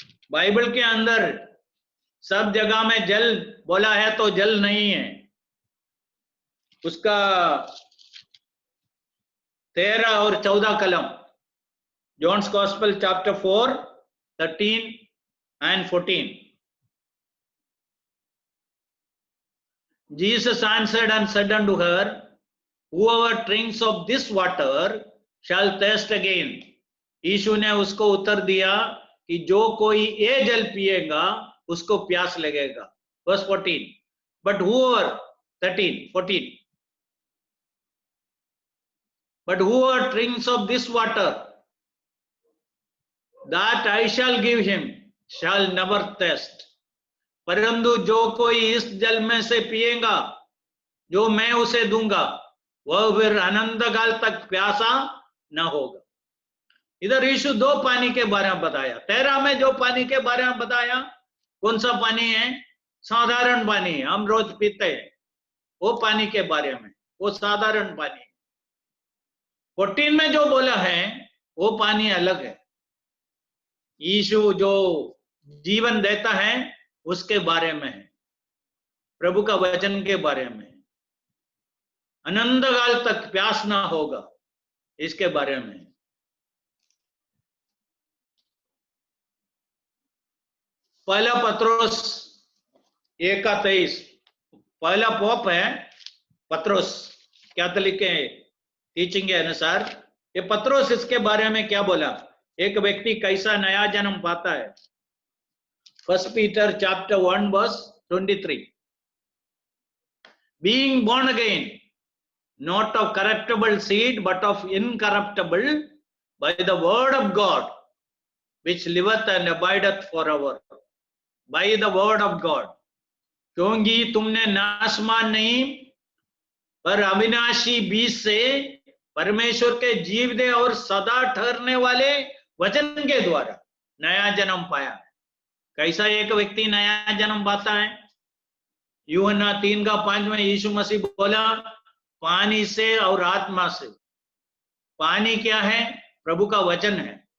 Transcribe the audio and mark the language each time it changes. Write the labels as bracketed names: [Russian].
[Hindi] Bible के अंदर सब जगह में जल बोला है तो जल नहीं है। उसका 13 और 14 कलम, [English] John's gospel chapter 4 13 and 14. Jesus answered and said unto her, whoever drinks of this water shall thirst again. [Hindi] यीशु ने उसको उत्तर दिया कि जो कोई ये जल पिएगा उसको प्यास लगेगा। [English] Verse 14. But whoever 14. But whoever drinks of this water that I shall give him shall never thirst. [Hindi] परंतु जो कोई इस जल में से पिएगा जो मैं उसे दूंगा वह फिर अनंत काल तक प्यासा न होगा। इधर यीशु दो पानी के बारे में बताया। 13 में जो पानी के बारे में बताया कौन सा पानी है? साधारण पानी, हम रोज पीते हैं वो पानी के बारे में, वो साधारण पानी। 14 में जो बोला है वो पानी अलग है। यीशु जो जीवन देता है उसके बारे में है, प्रभु का वचन के बारे में, अनंत काल तक प्यास ना होगा इसके बारे में। पहला पत्रोस 1:23, पहला पोप है पत्रोस, कैथोलिक के टीचिंग के अनुसार। ये पत्रोस इसके बारे में क्या बोला, एक व्यक्ति कैसा नया जन्म पाता है। [English] 1 Peter chapter 1 verse 23, being born again not of corruptible seed but of incorruptible, by the word of God which liveth and abideth forever. By the word of God, [Hindi] क्योंकि तुमने नाशमान नहीं पर अविनाशी बीज से परमेश्वर के जीवदे और सदा ठहरने वाले वचन के द्वारा नया जन्म पाया। कैसा एक व्यक्ति नया जन्म पाता है? यूहन्ना 3:5 में यीशु मसीह बोला पानी से और आत्मा से। पानी क्या है? प्रभु का वचन है।